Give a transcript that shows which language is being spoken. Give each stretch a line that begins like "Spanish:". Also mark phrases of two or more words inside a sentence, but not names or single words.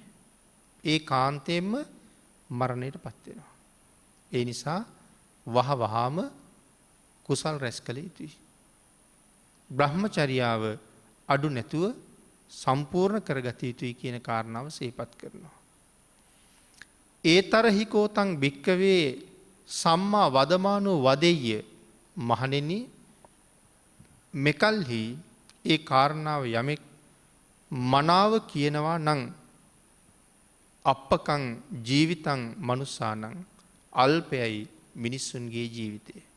Sinhala: ඒ කාන්තයෙන්ම මරණයට පත් වෙනවා. ඒ නිසා වහ වහාම කුසල් රැස් කළ යුතුයි. බ්‍රහ්මචර්යාව අඩු නැතුව සම්පූර්ණ කරගත යුතුයි කියන කාරණාව සිහිපත් කරනවා.
Pali: ඒතරහිකෝතං භික්කවේ සම්මා වදමානෝ වදෙය්‍ය
Sinhala: මහණෙනි මෙකල්හි ඒ කාරණාව යමෙක් මනාව කියනවා නම්
Pali: අප්පකං ජීවිතං මනුස්සානං
Sinhala: අල්පයයි මිනිස්සුන්ගේ ජීවිතය.